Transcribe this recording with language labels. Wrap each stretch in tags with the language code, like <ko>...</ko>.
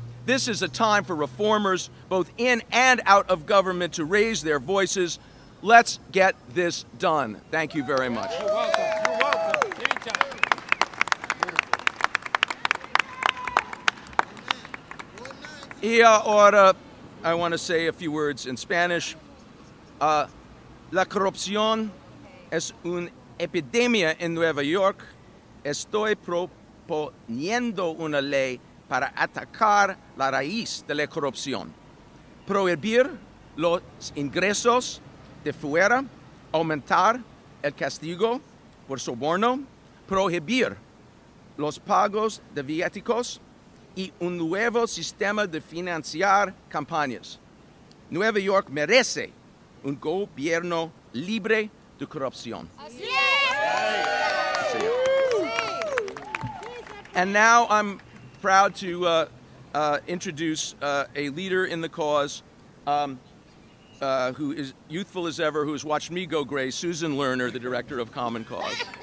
<en>This is a time for reformers, both in and out of government, to raise their voices. Let's get this done. Thank you very much. You're welcome. You're welcome. Anytime.</en> <es>Y ahora,</es> <en>I want to say a few words in Spanish.</en> <es>La corrupción es una epidemia en Nueva York. Estoy proponiendo una ley para atacar la raíz de la corrupción. Prohibir los ingresos de fuera, aumentar el castigo por soborno, prohibir los pagos de viáticos y un nuevo sistema de financiar campañas. Nueva York merece un gobierno libre de corrupción. Así es.</es> <en>And now I'm proud to introduce a leader in the cause who is youthful as ever, who has watched me go gray, Susan Lerner, the director of Common Cause.</en>